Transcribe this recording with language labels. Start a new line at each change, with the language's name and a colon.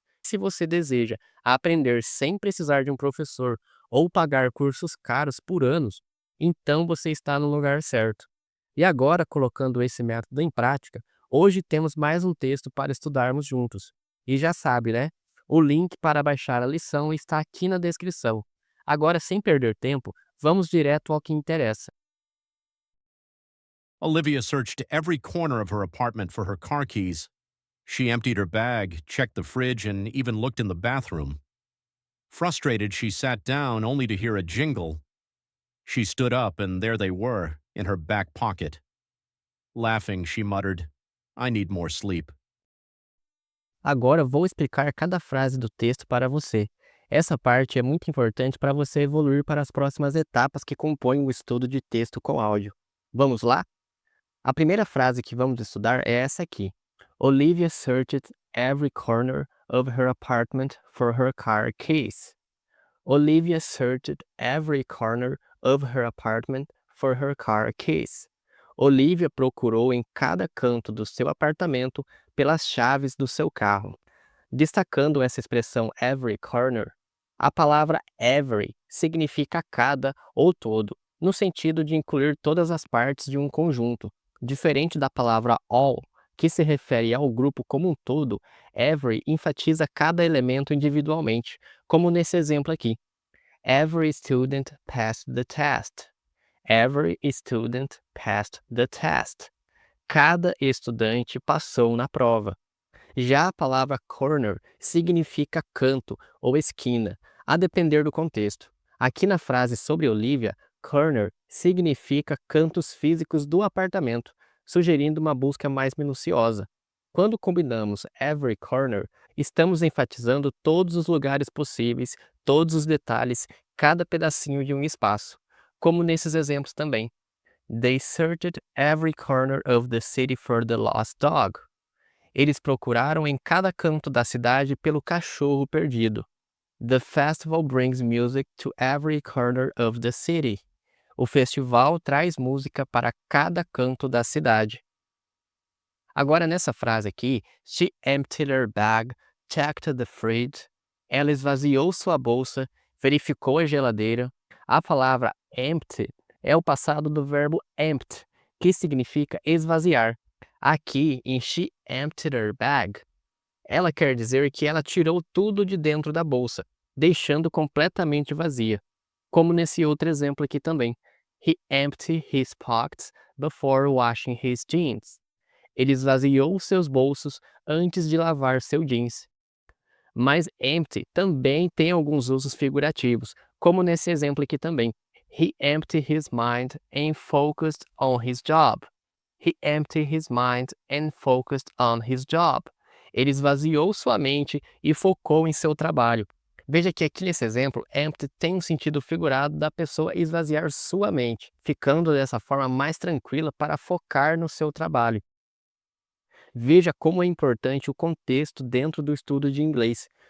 Portuguese: Se você deseja aprender sem precisar de um professor ou pagar cursos caros por anos, então você está no lugar certo. E agora, colocando esse método em prática, hoje temos mais um texto para estudarmos juntos. E já sabe, né? O link para baixar a lição está aqui na descrição. Agora, sem perder tempo, vamos direto ao que interessa.
English: Olivia searched every corner of her apartment for her car keys. She emptied her bag, checked the fridge, and even looked in the bathroom. Frustrated, she sat down only to hear a jingle. She stood up, and there they were, in her back pocket. Laughing, she muttered, "I need more sleep."
Portuguese: Agora vou explicar cada frase do texto para você. Essa parte é muito importante para você evoluir para as próximas etapas que compõem o estudo de texto com áudio. Vamos lá? A primeira frase que vamos estudar é essa aqui.
English: Olivia searched every corner of her apartment for her car keys. Olivia searched every corner of her apartment for her car keys.
Portuguese: Olivia procurou em cada canto do seu apartamento pelas chaves do seu carro. Destacando essa expressão every corner, a palavra every significa cada ou todo, no sentido de incluir todas as partes de um conjunto. Diferente da palavra all, que se refere ao grupo como um todo, every enfatiza cada elemento individualmente, como nesse exemplo aqui.
English: Every student passed the test. Every student passed the test.
Portuguese: Cada estudante passou na prova. Já a palavra corner significa canto ou esquina, a depender do contexto. Aqui na frase sobre Olivia, corner significa cantos físicos do apartamento, sugerindo uma busca mais minuciosa. Quando combinamos every corner, estamos enfatizando todos os lugares possíveis, todos os detalhes, cada pedacinho de um espaço, como nesses exemplos também.
English: They searched every corner of the city for the lost dog.
Portuguese: Eles procuraram em cada canto da cidade pelo cachorro perdido.
English: The festival brings music to every corner of the city.
Portuguese: O festival traz música para cada canto da cidade. Agora, nessa frase aqui,
English: she emptied her bag, checked the fridge.
Portuguese: Ela esvaziou sua bolsa, verificou a geladeira. A palavra empty é o passado do verbo empty, que significa esvaziar. Aqui, em
English: she emptied her bag,
Portuguese: ela quer dizer que ela tirou tudo de dentro da bolsa, deixando completamente vazia. Como nesse outro exemplo aqui também.
English: He emptied his pockets before washing his jeans.
Portuguese: Ele esvaziou seus bolsos antes de lavar seu jeans. Mas empty também tem alguns usos figurativos, como nesse exemplo aqui também.
English: He emptied his mind and focused on his job. He emptied his mind and focused on his job.
Portuguese: Ele esvaziou sua mente e focou em seu trabalho. Veja que aqui nesse exemplo, empty tem um sentido figurado da pessoa esvaziar sua mente, ficando dessa forma mais tranquila para focar no seu trabalho. Veja como é importante o contexto dentro do estudo de inglês.